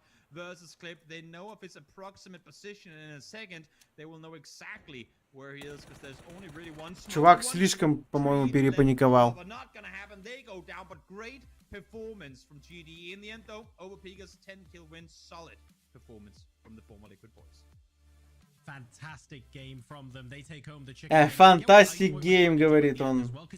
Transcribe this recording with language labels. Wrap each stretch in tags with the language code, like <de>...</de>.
<en>Versus Clip, they know of his approximate position, and in a second they will know exactly where he is because there's only really one.</en> <ru>Чувак слишком, по-моему, перепаниковал.</ru> <en>Not gonna happen. They go down, but great performance from GDE in the end, though. Overpeakers 10-kill win, solid performance from the former Liquid boys. Fantastic game from them. They take home the chicken. Fantastic game,</en> <ru>говорит он.</ru>